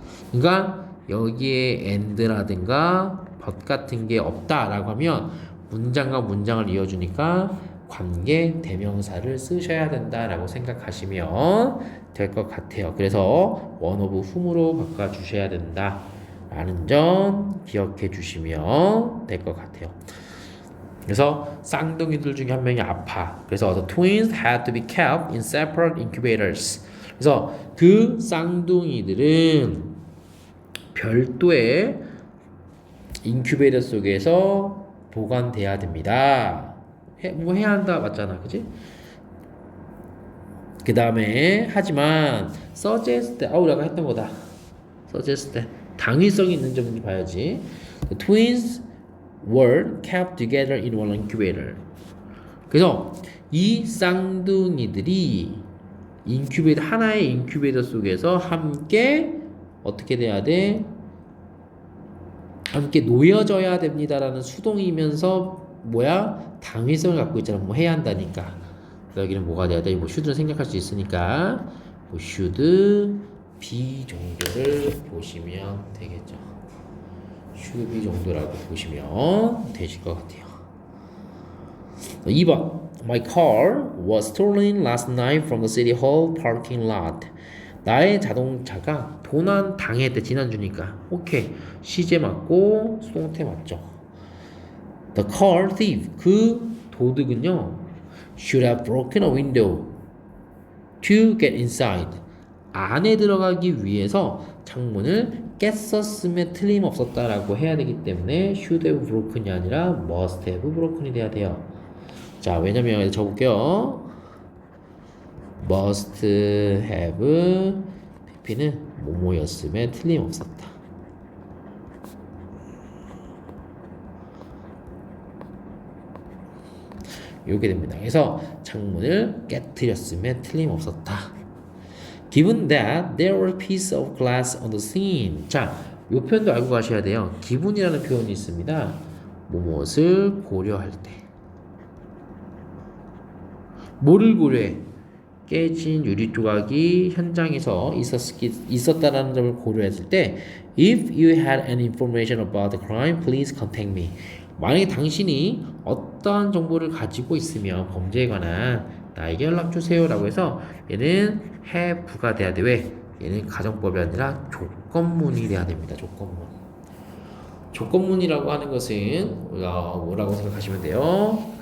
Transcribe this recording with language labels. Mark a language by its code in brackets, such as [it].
[ko] 그러니까 여기에 and라든가 but 같은 게 없다라고 하면 문장과 문장을 이어주니까 관계 대명사를 쓰셔야 된다라고 생각하시면 될 것 같아요. 그래서 [en] one of whom [ko] 으로 바꿔주셔야 된다라는 점 기억해 주시면 될 것 같아요. 그래서 쌍둥이들 중에 한 명이 아파. 그래서 [en] the twins had to be kept in separate incubators. [ko] 그래서 그 쌍둥이들은 별도의 인큐베이터 속에서 보관돼야 됩니다. 뭐 해야 한다 맞잖아, 그지? 그 다음에 하지만 suggest, 내가 했던 거다. suggest 당위성이 있는 점인지 봐야지. [en] The twins were kept together in one incubator. [ko] 그래서 이 쌍둥이들이 하나의 인큐베이터 속에서 함께 어떻게 돼야 돼? 함께 놓여져야 됩니다라는 수동이면서 뭐야? 당위성을 갖고 있잖아. 뭐 해야 한다니까. 여기는 뭐가 돼야 돼? 뭐 should는 생략할 수 있으니까 뭐 should be 정도를 보시면 되겠죠. should be 정도라고 보시면 되실 것 같아요. 2번 [en] My car was stolen last night from the city hall parking lot. [ko] 나의 자동차가 도난 당했대. 지난주니까 오케이. 시제 맞고 수동태 맞죠. [en] The car thief, [ko] 그 도둑은요 [en] should have broken a window to get inside. [ko] 안에 들어가기 위해서 창문을 깼었음에 틀림없었다라고 해야 되기 때문에 [en] should have broken [ko] 이 아니라 [en] must have broken [ko] 이 돼야 돼요. 자, 왜냐면 적어볼게요. must have pp는 뭐뭐였음에 틀림없었다. 이렇게 됩니다. 그래서 창문을 깨뜨렸음에 틀림없었다. [en] Given that there were pieces of glass on the scene. [ko] 자, 이 표현도 알고 가셔야 돼요. 기분이라는 표현이 있습니다. 무엇을 고려할 때. 뭐를 고려해? 깨진 유리 조각이 현장에서 있었다라는 점을 고려했을 때 [en] If you had any information about the crime, please contact me. [ko] 만약에 당신이 어떠한 정보를 가지고 있으면 범죄에 관한 나에게 연락 주세요 라고 해서 얘는 have가 돼야 돼. 왜? 얘는 가정법이 아니라 조건문이 돼야 됩니다. 조건문. 조건문이라고 하는 것은 뭐라고 생각하시면 돼요.